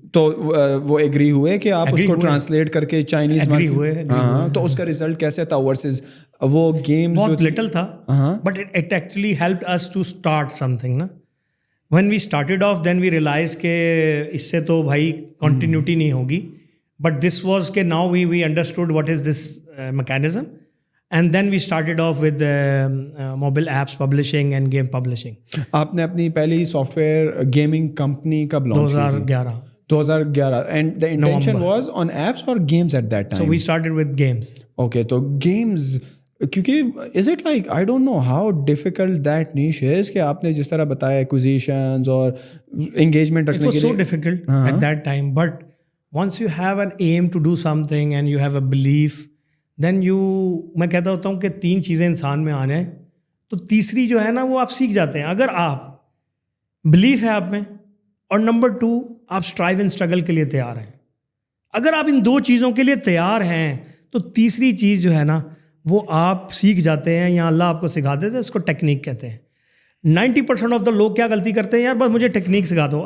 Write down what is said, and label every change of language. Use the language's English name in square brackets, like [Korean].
[Urdu] تو وہ ایگری ہوئے کہ آپ اس کو ٹرانسلیٹ کر کے چائنیز ایگری ہوئے. ہاں, تو اس کا ریزلٹ کیسے تھا ورسز وہ گیمز؟ [English] بہت لٹل تھا, but it actually helped us to start something نا. when we started off, then we realized [Urdu] کہ اس سے تو بھائی کنٹینیوٹی نہیں ہوگی. [English] But this was کہ now we understood what is this mechanism. And then we started off with mobile apps publishing and game publishing. [Urdu] آپ نے اپنی پہلی سافٹ ویئر گیمنگ کمپنی کب لانچ کی تھی؟ 2011. [English] And the intention was on apps or games at that time? So we started with games. Okay, تو games کیونکہ is it like I don't know how difficult that niche is [Urdu] کہ آپ نے جس طرح بتایا acquisitions اور engagement رکھنے کے لیے. [English] It was so difficult at that time, but once you have an aim to do something and you have a belief, then [Urdu] میں کہتا ہوتا ہوں کہ 3 چیزیں انسان میں آ جائیں تو تیسری جو ہے نا وہ آپ سیکھ جاتے ہیں. اگر آپ بلیف ہے آپ میں اور نمبر 2 آپ اسٹرائیو اینڈ اسٹرگل کے لیے تیار ہیں. اگر آپ ان 2 چیزوں کے لیے تیار ہیں تو تیسری چیز جو ہے نا وہ آپ سیکھ جاتے ہیں یا اللہ آپ کو سکھاتے تھے. اس کو ٹیکنیک کہتے ہیں. 90% آف دا لوگ کیا غلطی کرتے ہیں, یار بس مجھے ٹیکنیک سکھا دو.